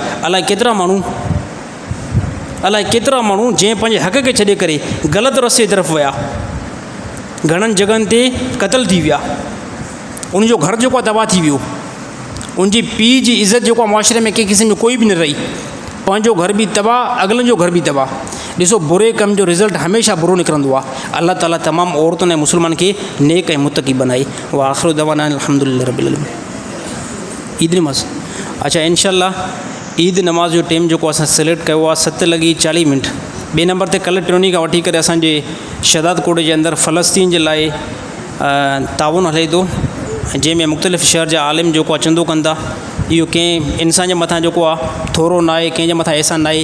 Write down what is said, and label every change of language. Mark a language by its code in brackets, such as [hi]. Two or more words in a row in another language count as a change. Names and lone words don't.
[sd] अलाए केतिरा माण्हू जंहिं पंहिंजे हक़ खे छॾे करे ग़लति रस्ते तरफ़ विया, घणनि जॻहियुनि ते क़तल थी विया, उनजो घर जेको आहे तबाह थी वियो, उनजी पीउ जी इज़त जेको आहे मुआशरे में कंहिं क़िस्म जो कोई बि न रही, पंहिंजो घर बि तबाह, अगलनि जो घर बि तबाह। ॾिसो बुरे कम जो रिज़ल्ट हमेशह बुरो निकिरंदो आहे। अलाह ताला तमामु औरतुनि ऐं मुस्लमान खे नेक ऐं मुतक़ी बनाई। [ar] وآخر دعوانا الحمد لله رب العالمين. [sd] ईद नमाज़ अच्छा इंशाअल्लाह ईद नमाज़ जो टाइम जो असां सिलेक्ट कयो आहे 7:40 ॿिए नंबर ते कल्ह टियों ॾींहं खां वठी करे असांजे शहदाद कोट जे अंदरि फ़लस्तीन जे लाइ ताउन हले थो, जंहिंमें मुख़्तलिफ़ शहर जा आलिम जेको आहे चंदो कंदा। इहो कंहिं इंसान जे मथां जेको आहे थोरो न आहे, कंहिंजे मथां अहसान न आहे।